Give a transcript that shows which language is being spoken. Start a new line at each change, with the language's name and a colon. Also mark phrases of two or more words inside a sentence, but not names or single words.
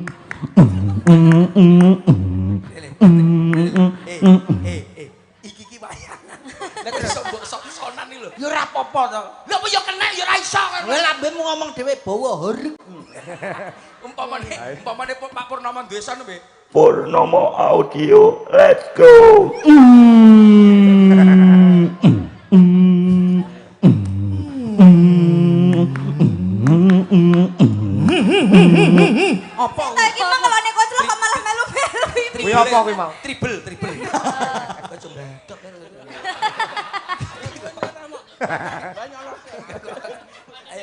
Javanese: Iki wayangan. Lah terus mbok sok-sonan iki lho. ya ora apa-apa to. Lha apa ya kena ya ora iso kan. Kowe lambemu ngomong dhewe bawa horeg. Umpamane Pak Purnomo duwe son piye?
English: Purnomo Audio, let's go.
Javanese: Apa? Tak iki mah kalau nek koclok kok malah melu-melu. Kuwi apa kuwi mau? Triple. Kok mbedok. Ayo.